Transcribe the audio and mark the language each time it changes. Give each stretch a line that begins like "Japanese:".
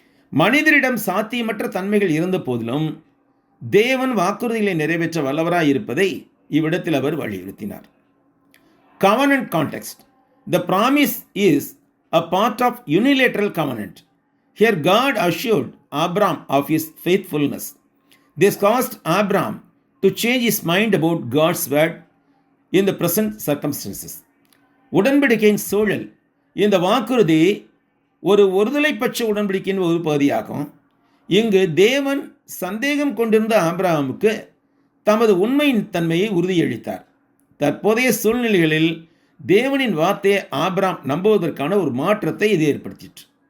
Tamil: மனிதரிடம் சாத்தியமற்ற தன்மைகள் இருந்த போதிலும் தேவன் வாக்குறுதிகளை நிறைவேற்ற வல்லவராய் இருப்பதை இவ்விடத்தில் அவர் வலியுறுத்தினார்.
English: Covenant context. The promise is a part of unilateral covenant. Here God assured Abraham of his faithfulness. This caused Abraham to change his mind about God's word in the present circumstances.
Tamil: உடன்படிக்கையின் சூழல். இந்த வாக்குறுதி ஒரு ஒருதலைப்பட்ச உடன்படிக்கையின் ஒரு பகுதியாகும். இங்கு தேவன் சந்தேகம் கொண்டிருந்த ஆபிரகாமுக்கு தமது உண்மையின் தன்மையை உறுதியளித்தார். தற்போதைய சூழ்நிலைகளில் தேவனின் வார்த்தையை ஆபிரகாம் நம்புவதற்கான ஒரு மாற்றத்தை இது ஏற்படுத்திற்று.